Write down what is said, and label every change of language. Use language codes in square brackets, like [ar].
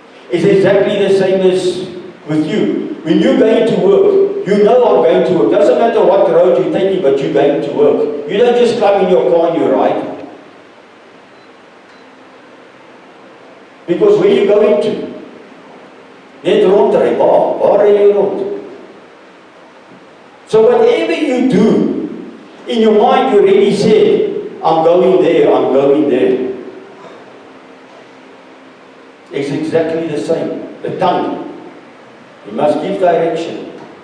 [en] It's exactly the same as with you. When you're going to work, you know I'm going to work. Doesn't matter what road you're taking, but you're going to work. You don't just climb in your car and you ride. Because where are you going to? [af] Net rondry, waar ry jy rond? [en] So whatever you do, in your mind you already said, I'm going there, I'm going there. It's exactly the same. The tongue. You must give direction.